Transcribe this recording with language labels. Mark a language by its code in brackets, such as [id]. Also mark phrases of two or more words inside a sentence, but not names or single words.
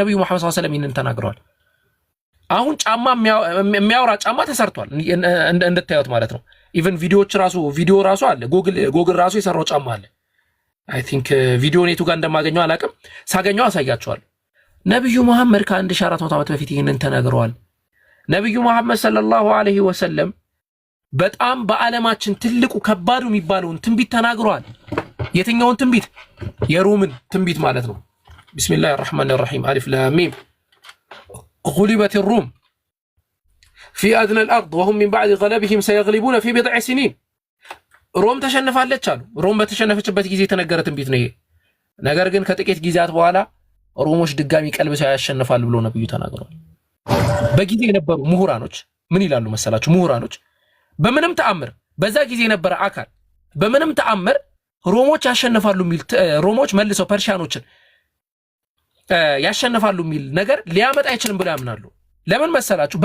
[am] ነብዩ መሐመድ [ar] صلى الله عليه وسلم [am] ይህንን ተናግረዋል። አሁን ጫማ የሚያወራ ጫማ ተሰርቷል እንድታዩት ማለት ነው። [en] even video [am] ራሱ አለ። ጉግል ራሱ የሰራው ጫማ አለ። [en] I think [am] ቪዲዮን የቱ ጋር እንደማገኘው አላውቅም። ሳገኘው አሳያቸዋለሁ። ነብዩ መሐመድ ከ1400 ዓመት በፊት ይህንን ተናግረዋል። ነብዩ መሐመድ [ar] صلى الله عليه وسلم [am] በጣም በዓለማችን ትልቁ ከባዱ የሚባለውን ትንቢት ተናግረዋል። የትኛውን ትንቢት? የሮምን ትንቢት ማለት ነው። [ar] بسم الله الرحمن الرحيم ألف لام ميم غلبت الروم في أدنى الأرض وهم من بعد غلبهم سيغلبون في بضع سنين [am] ሮም ተሸንፋለች አሉ። ሮም በተሸነፈችበት ጊዜ የተነገረ ትንቢት ነው ይሄ። ነገር ግን ከጥቂት ጊዜያት በኋላ ሮሞች ድጋሚ ቀልብሰው ያሸንፋሉ ብሎ ነብዩ ተናግረዋል። በጊዜ የነበሩ ምሁራኖች ምን ይላሉ መሰላችሁ? ምሁራኖች በምንም ተአምር በዛ ጊዜ የነበረ አካል በምንም ተአምር ሮሞች ያሸንፋሉ የሚል ሮሞች መልሰው ፐርሺያኖችን ያሸንፋሉ የሚል ነገር ሊያመጣ አይችልም ብለው ያምናሉ። ለምን መሰላችሁ?